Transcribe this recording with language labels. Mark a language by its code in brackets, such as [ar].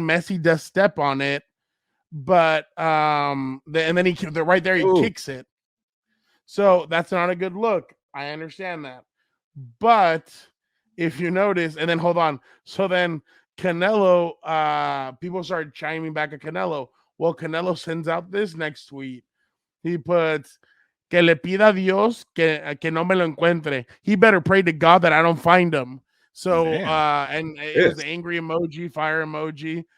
[en] Messi does step on it, but and then right there he kicks it. So that's not a good look. I understand that. But if you notice, and then hold on. So then Canelo, people started chiming back at Canelo. Well, Canelo sends out this next tweet. He puts, [es] que le pida a Dios que no me lo encuentre. [en] He better pray to God that I don't find him. So, and it was the angry emoji, fire emoji.